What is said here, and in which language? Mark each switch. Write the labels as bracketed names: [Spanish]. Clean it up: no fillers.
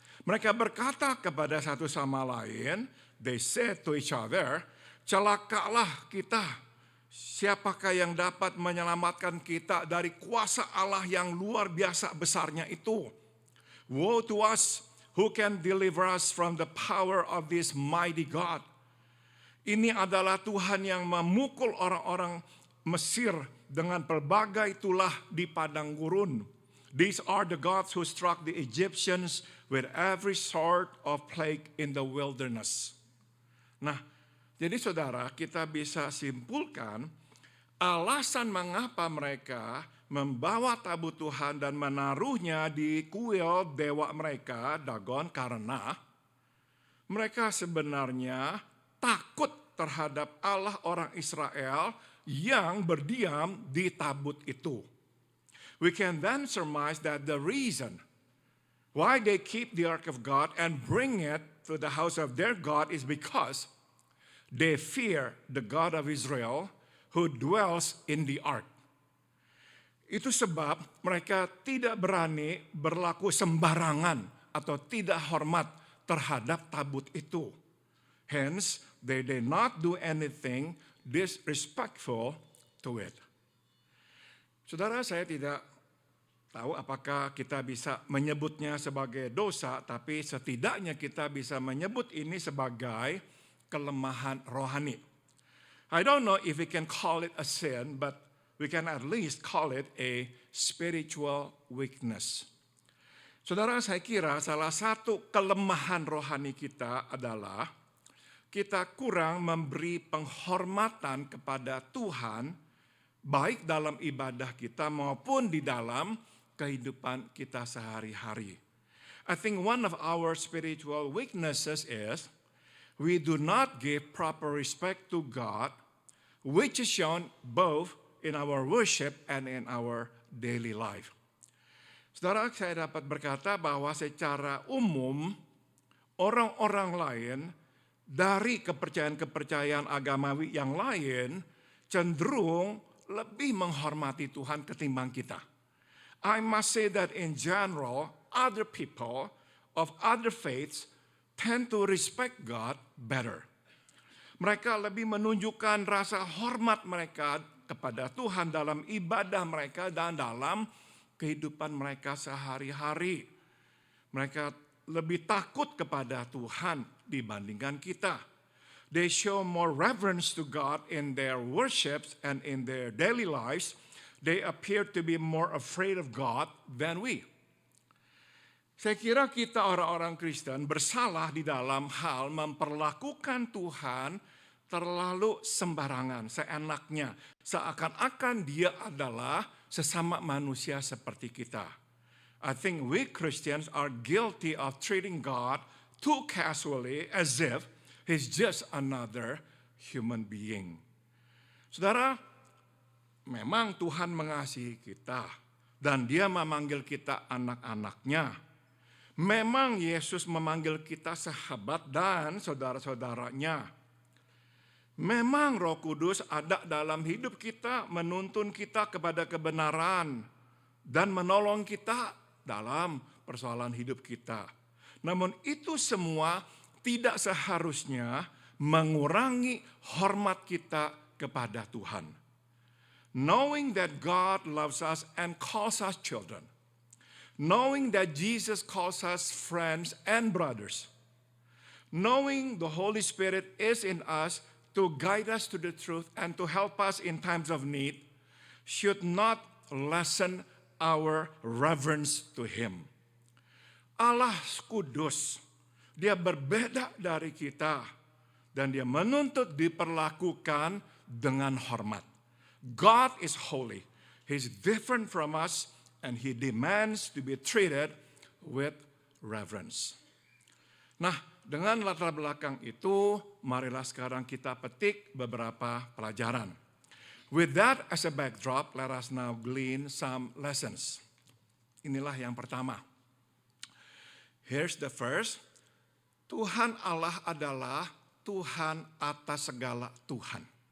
[Indonesian] Mereka berkata kepada satu sama lain, [English] they said to each other, [Indonesian] celakalah kita, siapakah yang dapat menyelamatkan kita dari kuasa Allah yang luar biasa besarnya itu? [English] Woe to us, who can deliver us from the power of this mighty God? [Indonesian] Ini adalah Tuhan yang memukul orang-orang Mesir dengan pelbagai tulah di padang gurun. [English] These are the gods who struck the Egyptians with every sort of plague in the wilderness. [Indonesian] Nah, jadi saudara, kita bisa simpulkan alasan mengapa mereka membawa tabut Tuhan dan menaruhnya di kuil dewa mereka, Dagon, karena mereka sebenarnya takut terhadap Allah orang Israel yang berdiam di tabut itu. [English] We can then surmise that the reason why they keep the Ark of God and bring it to the house of their God is because they fear the God of Israel who dwells in the ark. [Indonesian] Itu sebab mereka tidak berani berlaku sembarangan atau tidak hormat terhadap tabut itu. [English] Hence, they did not do anything disrespectful to it. [Indonesian] Saudara, saya tidak tahu apakah kita bisa menyebutnya sebagai dosa, tapi setidaknya kita bisa menyebut ini sebagai kelemahan rohani. [English] I don't know if we can call it a sin, but we can at least call it a spiritual weakness. [Indonesian] Saudara, saya kira salah satu kelemahan rohani kita adalah kita kurang memberi penghormatan kepada Tuhan, baik dalam ibadah kita maupun di dalam kehidupan kita sehari-hari. [English] I think one of our spiritual weaknesses is we do not give proper respect to God, which is shown both in our worship and in our daily life. [Indonesian] Saudara, saya dapat berkata bahwa secara umum orang-orang lain dari kepercayaan-kepercayaan agamawi yang lain cenderung lebih menghormati Tuhan ketimbang kita. [English] I must say that in general, other people of other faiths tend to respect God better. [Indonesian] Mereka lebih menunjukkan rasa hormat mereka kepada Tuhan dalam ibadah mereka dan dalam kehidupan mereka sehari-hari. Mereka lebih takut kepada Tuhan dibandingkan kita. [English] They show more reverence to God in their worships and in their daily lives. They appear to be more afraid of God than we. [Indonesian] Saya kira kita orang-orang Kristen bersalah di dalam hal memperlakukan Tuhan terlalu sembarangan, seenaknya. Seakan-akan dia adalah sesama manusia seperti kita. [English] I think we Christians are guilty of treating God too casually as if He's just another human being. [Indonesian] Saudara, memang Tuhan mengasihi kita dan Dia memanggil kita anak-anaknya. Memang Yesus memanggil kita sahabat dan saudara-saudaranya. Memang Roh Kudus ada dalam hidup kita, menuntun kita kepada kebenaran dan menolong kita dalam persoalan hidup kita. Namun itu semua tidak seharusnya mengurangi hormat kita kepada Tuhan. [English] Knowing that God loves us and calls us children. Knowing that Jesus calls us friends and brothers. Knowing the Holy Spirit is in us to guide us to the truth and to help us in times of need should not lessen our reverence to Him. [Indonesian] Allah kudus, Dia berbeda dari kita dan Dia menuntut diperlakukan dengan hormat. [English] God is holy. He's different from us and He demands to be treated with reverence. [Indonesian] Nah, dengan latar belakang itu, marilah sekarang kita petik beberapa pelajaran. [English] With that as a backdrop, let us now glean some lessons. [Indonesian] Inilah yang pertama. [English] Here's the first. [Indonesian] Tuhan Allah adalah Tuhan atas segala Tuhan.